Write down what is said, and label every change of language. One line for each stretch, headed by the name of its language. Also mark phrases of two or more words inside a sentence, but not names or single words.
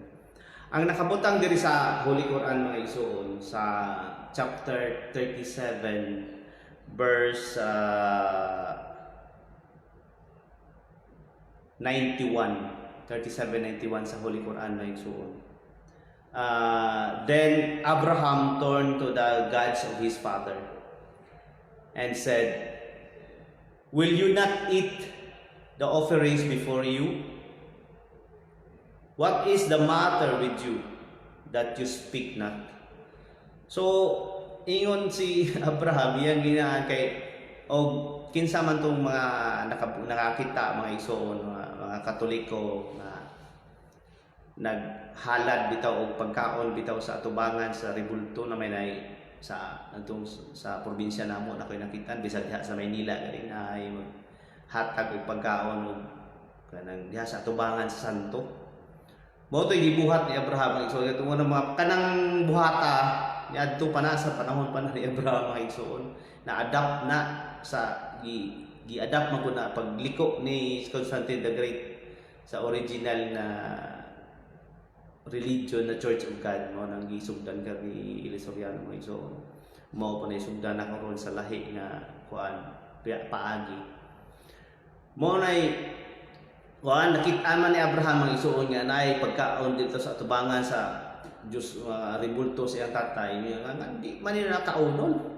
Cebuano: Ang nakabutang diri sa Holy Quran mga igsoon sa chapter 37 verse 37:91 sa Holy Quran mga igsoon.
English: Then Abraham turned to the gods of his father and said, "Will you not eat the offerings before you? What is the matter with you that you speak not?"
Cebuano: So ingon si Abraham iyang ginaan kay og kinsa man tong mga nakakita mga igsoon mga Katoliko na naghalad bitaw og pagkaon bitaw sa atubangan sa rebulto na may nay sa atong sa probinsya namo na koy nakitan bisag diha sa Maynila kani na ay hatag og pagkaon og kanang diha sa atubangan sa santo. Mao toy gibuhat ni Abraham ang igsoon tungo na mga kanang buhata niadto pa na sa panahon pa na ni Abraham ang igsoon na adapt na sa gi-adapt man na pagliko ni Constantine the Great sa original na religion na Church of God mo nang gisugdan ka ni Ilisoriano mo igsoon. Mao pa na isugdan na karon sa lahi nga kuan paagi. Mao nay kuan nakita man ni Abraham ang igsoon nga nay pagkaon dito sa atubangan sa Diyos ribulto sa iyang tatay nga di man nila nakaunon.